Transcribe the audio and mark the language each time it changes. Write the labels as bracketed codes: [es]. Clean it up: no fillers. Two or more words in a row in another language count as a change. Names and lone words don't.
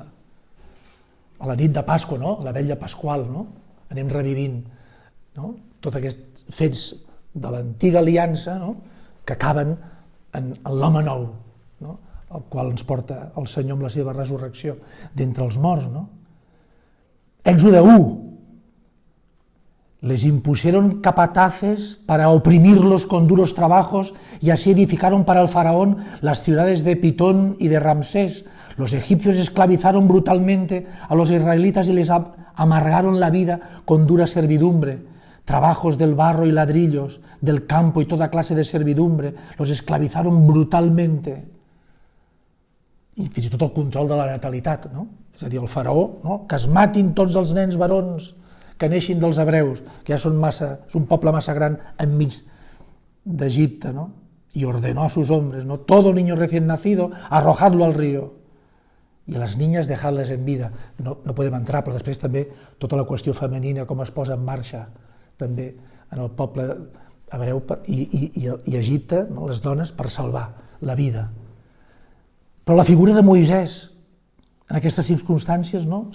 [ca] A la nit de Pasqua, no? La vetlla pasqual, no? Anem revivint, no? Tots aquests fets de l'antiga aliança, no? Que acaben en l'home nou, no? El qual ens porta el Senyor amb la seva resurrecció d'entre els morts, no? [es] Éxodo 1. Les impusieron capataces para oprimirlos con duros trabajos y así edificaron para el faraón las ciudades de Pitón y de Ramsés. Los egipcios esclavizaron brutalmente a los israelitas y les amargaron la vida con dura servidumbre. Trabajos del barro y ladrillos, del campo y toda clase de servidumbre, los esclavizaron brutalmente. [ca] I fins i tot el control de la natalitat, no? És a dir, el faraó, no? Que es matin tots els nens barons que neixin dels hebreus, que ja és un poble massa gran enmig d'Egipte, no? [es] Y ordenó a sus hombres, ¿no? Todo niño recién nacido, arrojadlo al río. [ca] I a les [es] niñas dejadles en vida. [ca] No podem entrar, però després també tota la qüestió femenina, com es posa en marxa també en el poble hebreu i Egipte, no? Les dones per salvar la vida. Però la figura de Moisès, en aquestes circumstàncies, no?